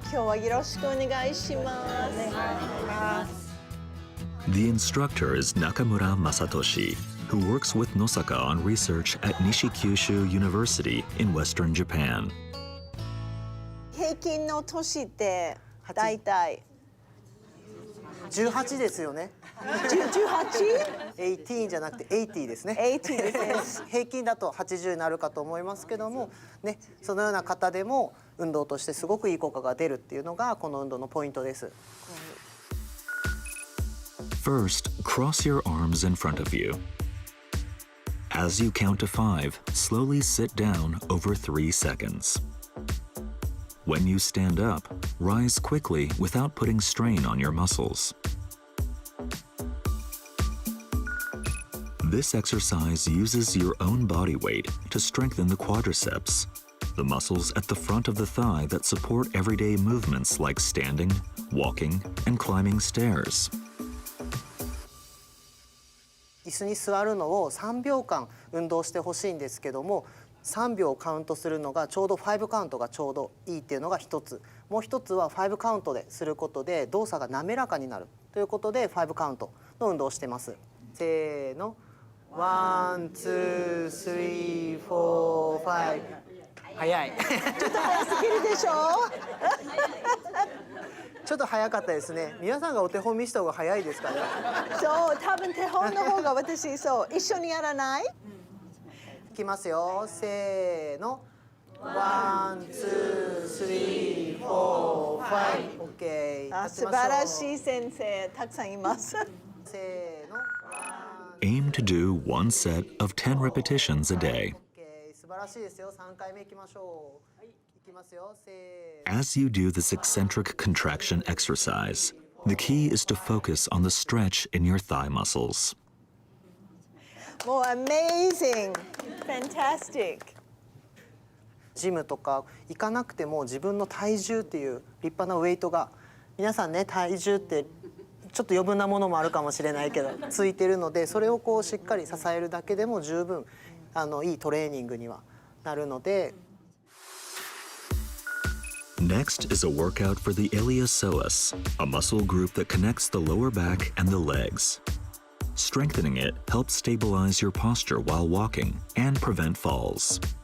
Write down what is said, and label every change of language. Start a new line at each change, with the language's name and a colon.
Japanese: 今日はよろしくお願いします。
English: The instructor is Nakamura Masatoshi, who works with Nosaka on research at Nishikyushu University in Western Japan.
Japanese: 平均の年ってだいたい 18ですよね。 18？ 18じゃなくて80ですね。 80ですね。平均だと80になるかと思いますけども、ね、そのような方でも運動としてすごくいい効果が出るっていうのがこの運動のポイントです。
English: First, cross your arms in front of you. As you count to 5, slowly sit down over 3 seconds. When you stand up, rise quickly without putting strain on your muscles. This exercise uses your own body weight to strengthen the quadriceps, the muscles at the front of the thigh that support everyday movements like standing, walking, and climbing stairs.
Japanese: 椅子に座るのを3秒間運動してほしいんですけども、3秒カウントするのがちょうど5カウントがちょうどいいっていうのが一つ。もう一つは5カウントですることで動作が滑らかになるということで5カウントの運動をしてます。せーの。
English: ワン、ツー、スリー、フォー、ファイブ。
Japanese: 早い。ちょっと早すぎるでしょ。ちょっと早かったですね。皆さんがお手本見せた方が早いですかね。そう、多分手本の方が私そう一緒にやらない？いきますよ。せーの。
English: ワン、ツー、スリー、フォー、ファイブ。
Japanese: オッケー。素晴らしい先生たくさんいます。せーの。
English: Aim to do one set of 10 repetitions a day.
Japanese: 素晴らしいですよ。 3回目いきましょう。いきますよ。せーの。
English: As you do this eccentric contraction exercise, the key is to focus on the stretch in your thigh muscles. もう amazing, fantastic.
Japanese: ジムとか行かなくても自分の体重っていう立派なウェイトが、皆さんね、体重ってちょっと余分なものもあるかもしれないけどついてるので、それをこうしっかり支えるだけでも十分いいトレーニングにはなるので。
English: Next is a workout for the iliopsoas, a muscle group that connects the lower back and the legs. Strengthening it helps stabilize your posture while walking and prevent falls.